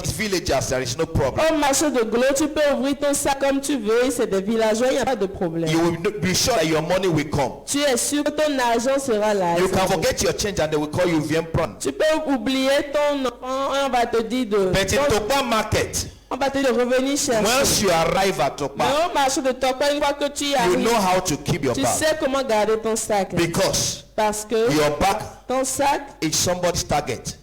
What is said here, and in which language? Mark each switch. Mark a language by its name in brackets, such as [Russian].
[English] It's villagers. There is no problem. [French] Au marché de Glow, tu peux ouvrir ton sac comme tu veux. C'est des villageois, il n'y a pas de problème. [English] You will be sure that your money will come. [French] Tu es sûr que ton argent sera là. [English] You can forget your change and they will call you Viempran. [French] Tu peux oublier ton enfant et on va te dire de... [English] But in Toba market, [French] On va te dire de revenir chercher. [English] once you arrive at [French] Mais [English] Toba, [French] au marché de Tokpa, une fois que tu y [English] you [French] arrives, [English] know how to keep your [French] tu [English] bag. [French] sais comment garder ton sac. [English] Because [French] Parce que [English] your bag [French] ton sac [English] is somebody's target.